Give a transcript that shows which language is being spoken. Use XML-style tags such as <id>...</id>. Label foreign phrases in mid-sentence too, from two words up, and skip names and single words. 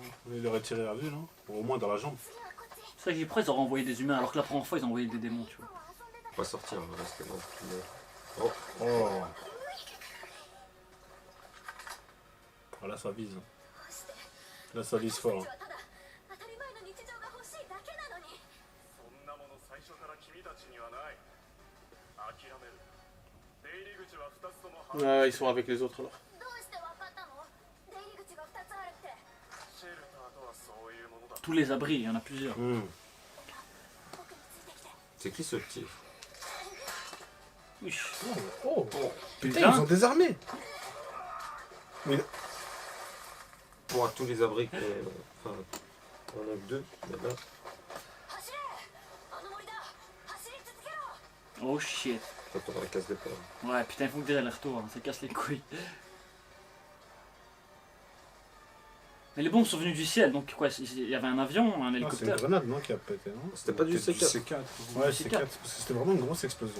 <fr>Il aurait tiré à lui, non? Ou au moins dans la jambe. C'est ça que j'ai dit, pourquoi ils auraient envoyé des humains alors que la première fois ils ont envoyé des démons, tu vois. On va sortir, on va rester dans le tunnel. Oh. Voilà, ça vise. Là, ça vise fort.</fr> <ja>ただ当たり前の日常が欲しいだけなのにそんなもの最初から君たちにはない諦める出入り口は2つとも外</ja> <fr>Ouais, ils sont avec les autres là.</fr> <ja>どうして分かったの出入り口が2つあるってシェルターとはそういうものだ</ja> <fr>Tous les abris, il y en a plusieurs. Hmm.</fr> <ja>僕についてきて</ja> <fr>C'est qui ce petit? Oui. Oh. Putain, Putain. ils ont désarmé. Pour tous les abris que. Enfin, on en a que deux. Mais là,</fr> <ja>走れあの森だ走り続けろ</ja> <en>Oh shit.</en> <fr>quand on a la case départ. Ouais, putain, il faut que des allers-retours, hein, ça casse les couilles. Mais les bombes sont venues du ciel, donc quoi, il y avait un avion, un Ah, c'est une hélicoptère. grenade, non, qui a pété, non? C'était pas du Peut-être C4. C4. Ouais, Du c'est C4. 4, parce que c'était vraiment une grosse explosion.</fr>